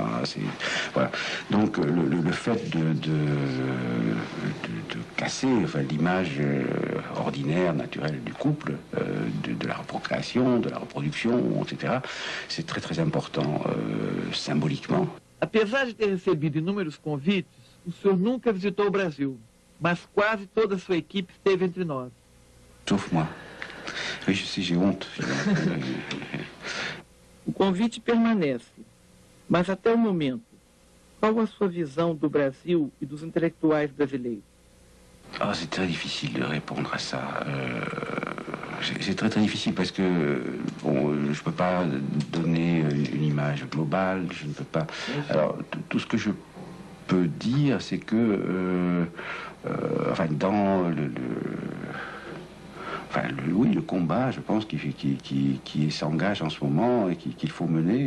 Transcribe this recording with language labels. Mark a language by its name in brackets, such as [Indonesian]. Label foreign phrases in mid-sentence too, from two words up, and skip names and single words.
[French] Voilà. Donc le fait de casser l'image ordinaire, naturelle du couple, de la procréation, de la reproduction, etc., c'est très très important symboliquement. [Portuguese] Apesar de ter recebido inúmeros convites, o senhor nunca visitou o Brasil, mas quase toda a sua equipe esteve entre nós. [French] Sauf moi. Oui, je sais, j'ai honte. [Portuguese] O convite permanece, mas até o momento, qual a sua visão do Brasil e dos intelectuais brasileiros? [French] Ah, c'est très difficile de répondre à ça. C'est très très difficile parce que bon, je peux pas donner une image globale, je ne peux pas. Alors tout ce que je peux dire, c'est que dans oui, le combat, je pense, qui s'engage en ce moment et qu'il faut mener.